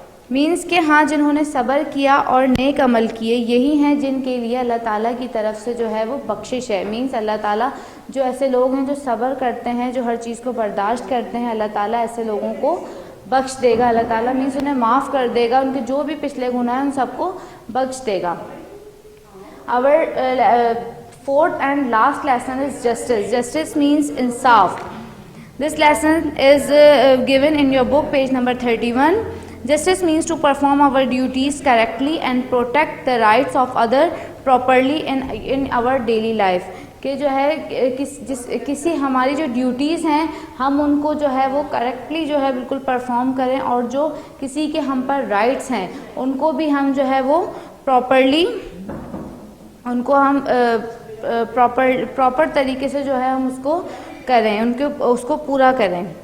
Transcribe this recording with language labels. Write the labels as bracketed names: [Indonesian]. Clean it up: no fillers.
[Urdu] Means کہ ہاں جنہوں نے صبر کیا اور نیک عمل کیے یہی ہیں جن کے لیے اللہ تعالیٰ کی طرف سے جو ہے وہ بخشش ہے. مینس اللہ تعالیٰ جو ایسے لوگ ہیں جو صبر کرتے ہیں، جو ہر چیز کو برداشت کرتے ہیں، اللہ تعالیٰ ایسے لوگوں کو بخش دے گا. اللہ تعالیٰ مینس انہیں معاف کر دے گا، ان کے جو بھی پچھلے گناہ ہیں ان سب کو بخش دے گا. [English] Our fourth and last lesson is justice. Justice means insaf. This lesson is given in your book, page number 31. Justice means to perform our duties correctly and protect the rights of others properly in our daily life. [Urdu] کہ جو ہے کسی ہماری جو duties ہیں ہم ان کو جو ہے وہ کریکٹلی جو ہے بالکل پرفارم کریں، اور جو کسی کے ہم پر رائٹس ہیں ان کو بھی ہم جو ہے وہ پراپرلی ان کو ہم پراپر طریقے سے جو ہے ہم اس کو کریں، اس کو پورا کریں.